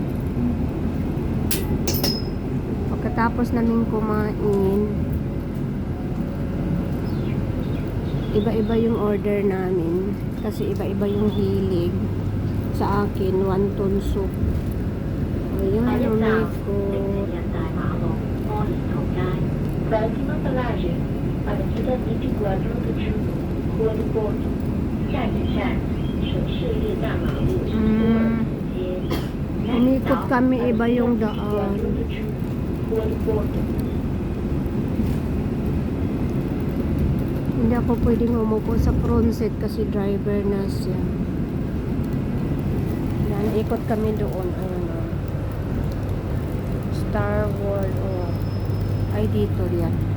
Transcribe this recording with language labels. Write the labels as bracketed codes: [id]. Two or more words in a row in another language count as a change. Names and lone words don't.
[tl] Pagkatapos namin kumain, iba-iba yung order namin. Kasi iba-iba yung hilig. Sa akin, [en] wonton soup. [tl] Ayan, umikot. [pt] Próxima paragem, Avenida 24 de Rua do Porto. [zh] 下一站，城市列大马路多尔街。 [tl] Umikot kami, iba yung daan. Rua do Porto. Hindi ako pwedeng umupo sa front seat kasi driver na siya. Yan, ikot kami doon. Ayun o. Star World. Oh. Ay, dito yan.